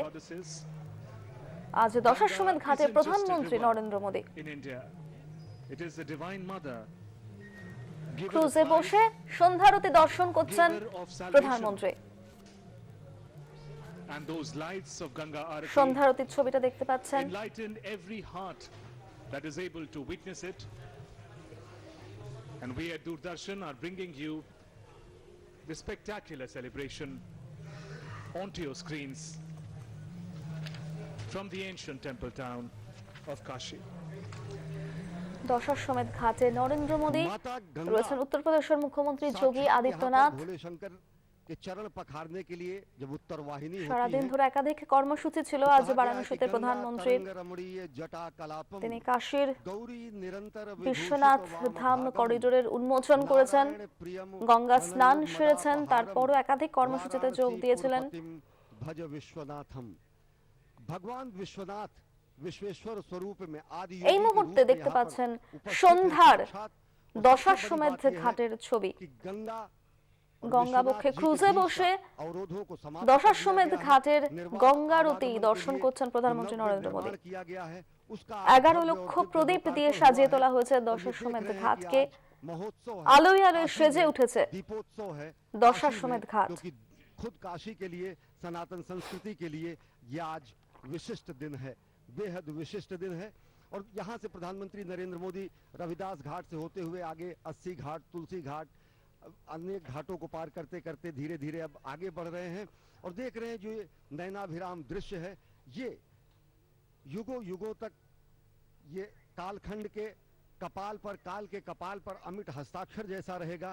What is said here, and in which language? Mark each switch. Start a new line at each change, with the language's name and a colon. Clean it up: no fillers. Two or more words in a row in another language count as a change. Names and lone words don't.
Bangla: আজ দশাশ্বমেধ ঘাটে প্রধানমন্ত্রী নরেন্দ্র মোদী ক্রুজে বসে সন্ধ্যারতি দর্শন করছেন প্রধানমন্ত্রী। সন্ধ্যারতির ছবিটা দেখতে পাচ্ছেন।
English: And we at Doordarshan are bringing you the spectacular celebration onto your screens from the ancient temple town of Kashi.
Bangla: দশাশ্বমেধ ঘাটে নরেন্দ্র মোদী
Hindi: माता गंगा
Bangla: রয়েছেন উত্তরপ্রদেশের মুখ্যমন্ত্রী যোগী
Hindi: साक्षात
Bangla: আদিত্যনাথ।
Hindi: यहाँ पर भोले शंकर के चरण पखारने के लिए जब उत्तर वाहिनी होती
Bangla: সারাদিন
Hindi: है
Bangla: ধরে একাধিক কর্মসূচি ছিল আজ বারাণসীতে প্রধানমন্ত্রীর।
Sanskrit: जटा कलापम
Bangla: তিনি কাশীর
Hindi: गौरी निरंतर
Bangla: বিশ্বনাথ ধাম করিডোরের উন্মোচন করেছেন, গঙ্গা স্নান সেরেছেন, তারপরও একাধিক কর্মসূচিতে যোগ দিয়েছিলেন।
Hindi: भज विश्वनाथम भगवान विश्वनाथ विश्वेश्वर स्वरूप में आदि
Bangla: এই মুহূর্তে দেখতে পাচ্ছেন সন্ধ্যার দশাশ্বমেধ ঘাটের ছবি।
Hindi: गंगा
Bangla: গঙ্গাবক্ষে ক্রুজে বসে দশাশ্বমেধ ঘাটের গঙ্গারতি দর্শন করছেন প্রধানমন্ত্রী নরেন্দ্র মোদী। 11 লক্ষ প্রদীপ দিয়ে সাজিয়ে তোলা হয়েছে দশাশ্বমেধ ঘাটকে, আলোয় আলোয় সেজে উঠেছে
Hindi: दीपोत्सव है
Bangla: দশাশ্বমেধ ঘাট।
Hindi: क्योंकि खुद काशी के लिए सनातन संस्कृति के लिए ये आज विशिष्ट दिन है, बेहद विशिष्ट दिन है। और यहाँ से प्रधानमंत्री नरेंद्र मोदी रविदास घाट से होते हुए आगे 80 घाट, तुलसी घाट, अनेक घाटों को पार करते करते धीरे धीरे अब आगे बढ़ रहे हैं और देख रहे हैं जो ये नयनाभिराम दृश्य है, ये युगों युगों तक ये कालखंड के कपाल पर, काल के कपाल पर अमिट हस्ताक्षर जैसा रहेगा।